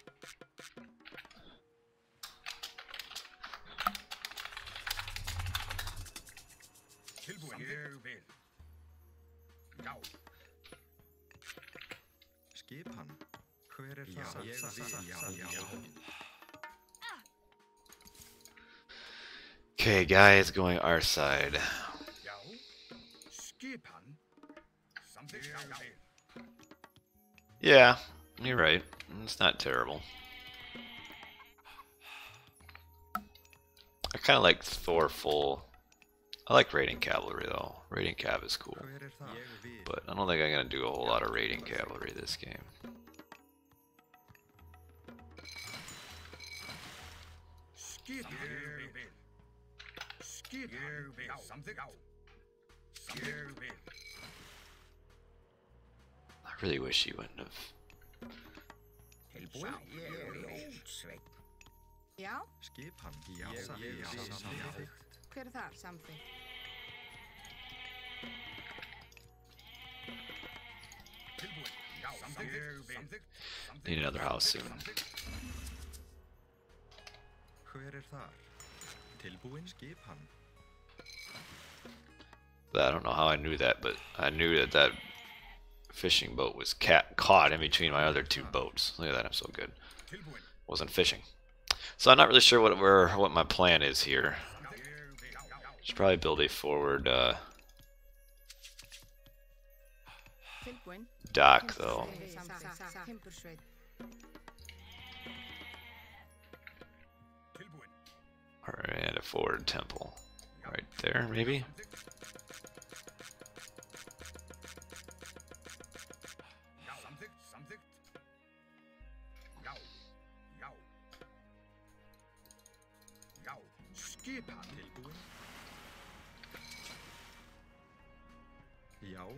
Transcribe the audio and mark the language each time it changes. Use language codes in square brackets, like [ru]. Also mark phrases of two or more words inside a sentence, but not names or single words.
[is] Tilbúin. Ég vil. Já. Skipan. Hver er það? Ég vil. Já. [en] Okay, Gaia is going our side. [is] Já. Skipan. Samþykkt. Já. [en] Yeah, you're right. It's not terrible. I kind of like Thor full. I like raiding cavalry though. Raiding cav is cool. [is] Hver er það? Ég vil. [en] But I don't think I'm gonna do a whole lot of raiding cavalry this game. [is] Skipan. Ég vil. Skipan. Ég vil. Samþykkt. Já. Ég vil. [en] I really wish he wouldn't have. [is] Tilbúin. Ég vil. Sveit. Já, Skipan. Já. Samþykkt. hver er þar? Samþykkt. Tilbúin. Já. Samþykkt. Ég vil. Samþykkt. [en] Need another house soon. [is] Hver er þar? Tilbúin. Skipan. [en] But I don't know how I knew that, but I knew that that fishing boat was caught in between my other two boats. Look at that, I'm so good. [is] Tilbúin. [en] Wasn't fishing. So I'm not really sure what my plan is here. Should probably build a forward [is] Tilbúin. [en] dock though. [is] Timbursveit. Tilbúin. [en] And a forward temple. Right there, maybe? [is] Já. Samþykkt. Samþykkt. Já. Já. Já. Skipan. Tilbúin. Já.